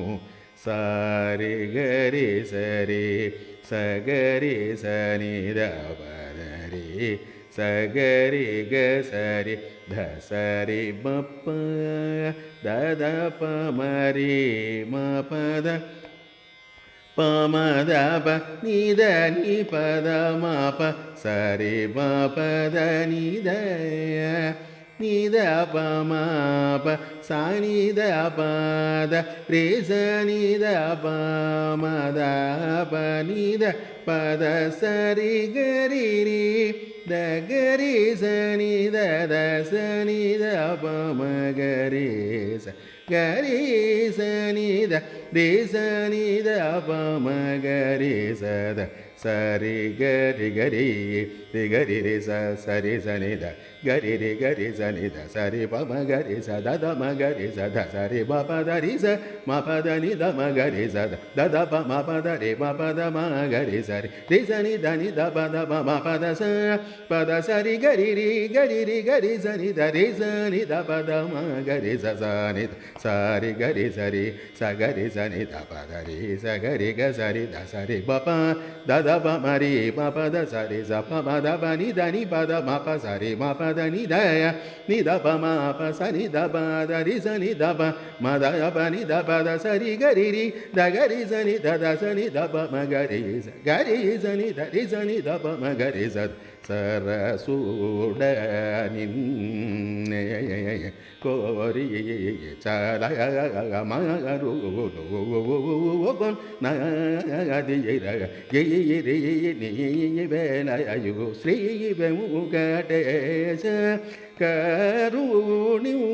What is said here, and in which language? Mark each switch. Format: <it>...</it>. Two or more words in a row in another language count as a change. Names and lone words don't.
<te>సారి గరి సరి సగరి సని ద పద రి సగరి గ సరి ధ సరి మ ప ద ద ప మ రి మ ప ద ప మ ద ప ని ద ని ప ద మ ప సరి మ ప ద ని ద ni da pa ma pa sa ni da pa da re sa ni da pa ma da pa ni da pa da sa ri ga ri ri da ga ri sa ni da sa ni da pa ma ga ri sa ga ri sa ni da re sa ni da pa ma ga ri sa da sa ri ga ri ga ri ri sa ri sa ni da ga ri sa ni da sa ri pa ma ga ri sa da ma ga ri sa da sa ri pa da ri sa ma pa da ni da ma ga ri sa da pa ma pa da ri pa da ma ga ri sa ni da pa da ma pa da sa ri ga ri ga ri sa ni da pa da ma ga ri sa ni sa ri ga ri sa ni da pa da ri sa ga ri ga sa ri pa pa da pa ma ri pa pa da sa ri sa pa ma da pa ni pa da ma pa sa ri ma pa da ni da pa ma pa sa ni da pa da ri sa ni da pa ma da pa ni da pa da sa ri ga ri da ga ri sa ni da sa ni da pa ma ga ri sa ni da ri sa ni da pa ma ga ri sa సరసుడ నిన్నె కోరి చలమరు నీవేనయు శ్రీ వెంకటేశ కరుణి</te>